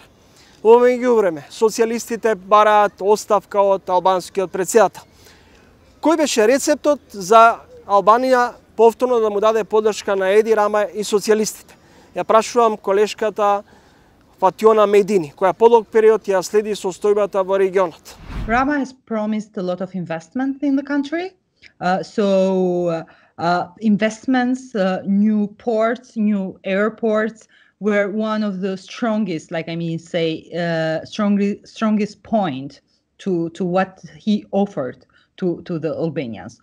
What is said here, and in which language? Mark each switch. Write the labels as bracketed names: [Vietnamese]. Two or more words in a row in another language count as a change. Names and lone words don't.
[Macedonian] Во меѓувреме, социјалистите бараат оставка од албанскиот претседател. Кој беше рецептот за Албанија повторно да му даде поддршка на Еди Рама и социјалистите? Ја прашувам колешката Фатиона Медини, која подолг период ја следи состојбата во регионот. [English] Rama has promised a lot of investment in the country. Investments, new ports, new airports were one of the strongest, strongest point to what he offered to the Albanians.